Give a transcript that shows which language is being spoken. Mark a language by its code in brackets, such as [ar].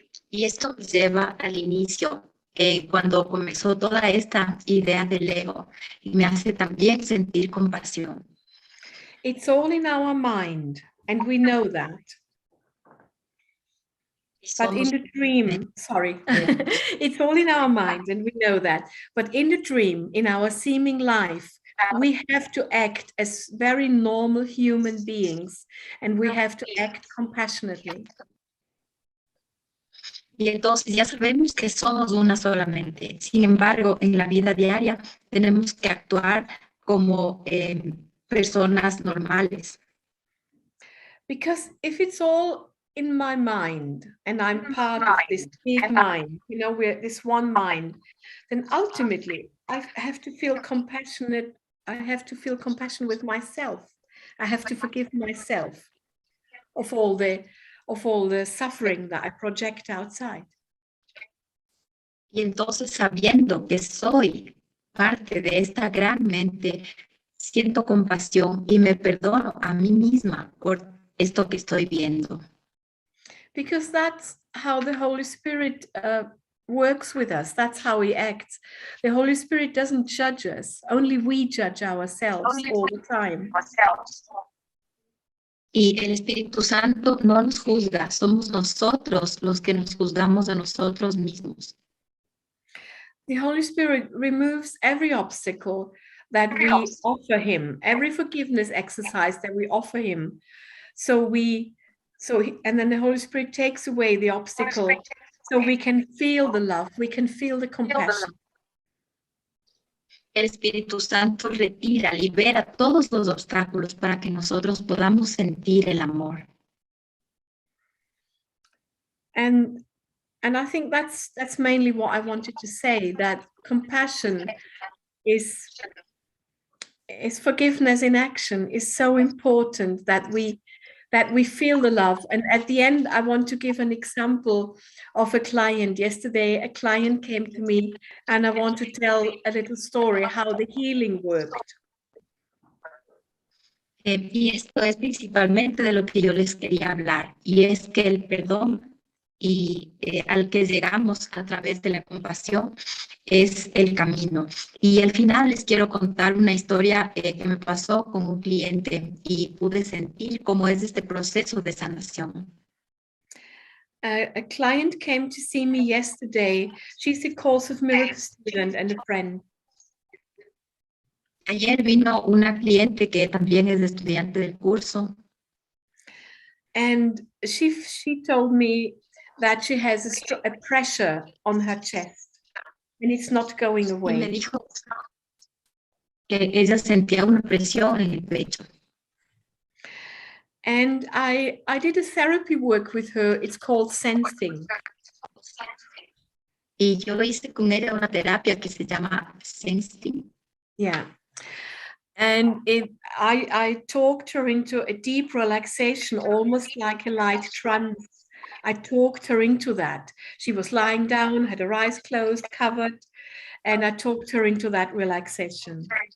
[es] Y esto nos lleva al inicio, cuando comenzó toda esta idea del ego, y me hace también sentir compasión. [en] It's all in our mind, and we know that. But in the dream, sorry, it's all in our mind and we know that. But in the dream, in our seeming life, we have to act as very normal human beings and we have to act compassionately. [es] Y entonces ya sabemos que somos una solamente. Sin embargo, en la vida diaria tenemos que actuar como personas normales. [en] Because if it's all in my mind and I'm part of this big mind, you know, we're this one mind, then ultimately I have to feel compassionate. I have to feel compassion with myself. I have to forgive myself of all the suffering that I project outside. [es] Y entonces, sabiendo que soy parte de esta gran mente, siento compasión y me perdono a mí misma por esto que estoy viendo. [en] Because that's how the Holy Spirit works with us. That's how he acts. The Holy Spirit doesn't judge us. Only we judge ourselves all the time. [es] Y el Espíritu Santo no nos juzga. Somos nosotros los que nos juzgamos a nosotros mismos. [en] The Holy Spirit removes every obstacle that we offer him, every forgiveness exercise that we offer him. And then the Holy Spirit takes away the obstacle, so we can feel the love, we can feel the compassion. [es] El Espíritu Santo retira, libera todos los obstáculos para que nosotros podamos sentir el amor. [en] And I think that's mainly what I wanted to say, that compassion is forgiveness in action, is so important that we feel the love. And at the end, I want to give an example of a client. Yesterday, a client came to me, and I want to tell a little story how the healing worked. [es] Y esto es principalmente de lo que yo les quería hablar, y es que el perdón al que llegamos a través de la compasión es el camino. Y al final les quiero contar una historia que me pasó con un cliente y pude sentir cómo es este proceso de sanación. [en] A client came to see me yesterday. She's a Course of Miracles student and a friend. [es] Ayer vino una cliente que también es estudiante del curso. [en] And she told me that she has a pressure on her chest and it's not going away. [es] Y me dijo que ella sentía una presión en el pecho. [en] And I did a therapy work with her. It's called sensing. [es] Y yo hice con ella una terapia que se llama sensing. [en] Yeah. And I talked her into a deep relaxation, almost like a light trance. I talked her into that. She was lying down, had her eyes closed, covered, and I talked her into that relaxation.